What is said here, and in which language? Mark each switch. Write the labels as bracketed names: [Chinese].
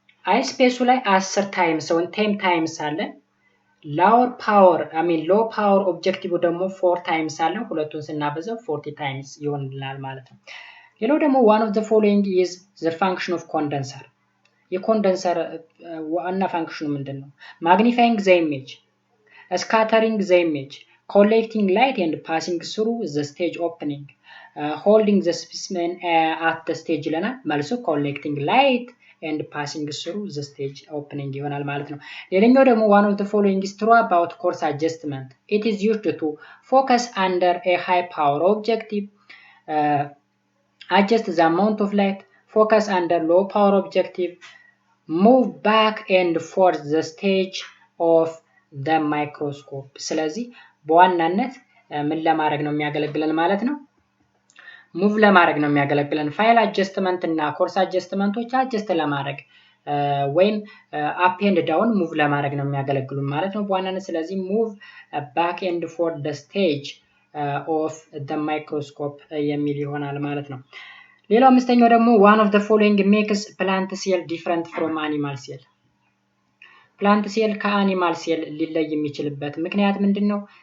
[Amharic] አይ ስፔሱ ላይ 10 ታይምስ ወይም 10 ታይምስ አለ። ሎወር ፓወር ሎ ፓወር ኦብጀክቲቭ ደግሞ 4 ታይምስ አለ። ሁለቱን ስናበዛው 40 ታይምስ ይሆንልናል ማለት ነው። ሌላው ደግሞ [English] one of the following is the function of condenser። [Amharic] የኮንደንሰር ዋና ፋንክሽኑ ምንድነው? [English] magnifying the image, scattering the image, collecting light and passing through the stage opening, holding the specimen at the stage [Amharic] ይለናል። መልሱ [English] collecting light and passing through the stage opening [Amharic] ይሆናል ማለት ነው። ሌላኛው ደግሞ [English] one of the following is true about coarse adjustment. It is used to focus under a high power objective, adjust the amount of light, focus under low power objective, move back and forth the stage of the microscope። [Amharic] ስለዚህ በዋናነት ምን ለማድረግ ነው የሚያገለግለን ማለት ነው? ሙቭ ለማድረግ ነው የሚያገለግለን። ፋይል አጀስትመንት እና ኮርስ አጀስትመንቶች አጀስት ለማድረግ ወይም [English] አፕ ኤንድ ዳውን ሙቭ [Amharic] ለማድረግ ነው የሚያገለግሉን ማለት ነው በዋናነት። ስለዚህ [English] ሙቭ ባክ ኤንድ ፎር the stage of the microscope [Amharic] የሚል ይሆናል ማለት ነው። ሌላው አምስተኛው ደግሞ [English] one of the following makes plant cell different from animal cell። [Amharic] ፕላንት ሴል ከአኒማል ሴል ሊለይ የሚችልበት ምክንያት ምንድነው?